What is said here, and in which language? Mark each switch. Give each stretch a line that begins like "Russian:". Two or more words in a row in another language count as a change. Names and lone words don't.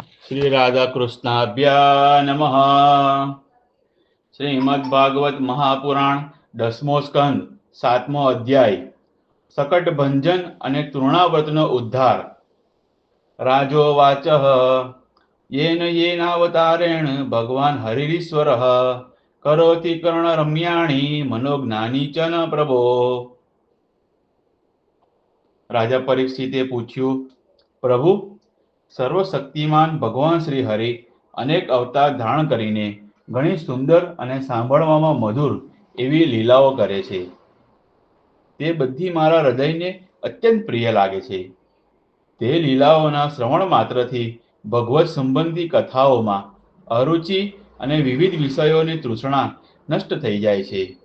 Sanskrit: श्री राधा कृष्णाभ्या नमः।
Gujarati: શ્રીમદ્ભાગવત મહાપુરાણ 10મો સ્કંદ 7મો અધ્યાય સકટ ભંજન અને તૃણાવ્રતનો ઉદ્ધાર।
Sanskrit: રાજોવાચ येन येनावतारेण भगवान हरिरीश्वरः करोति कर्णरम्याणि मनोज्ञानी च न प्रभो।
Gujarati: રાજા પરીક્ષિતે પૂછ્યું, પ્રભુ, સર્વશક્તિમાન ભગવાન શ્રી હરિ અનેક અવતાર ધારણ કરીને ઘણી સુંદર અને સાંભળવામાં મધુર એવી લીલાઓ કરે છે। તે બધી મારા હૃદયને અત્યંત પ્રિય લાગે છે। તે લીલાઓના શ્રવણ માત્રથી ભગવત સંબંધી કથાઓમાં અરુચિ અને વિવિધ વિષયોની તૃષ્ણા નષ્ટ થઈ જાય છે।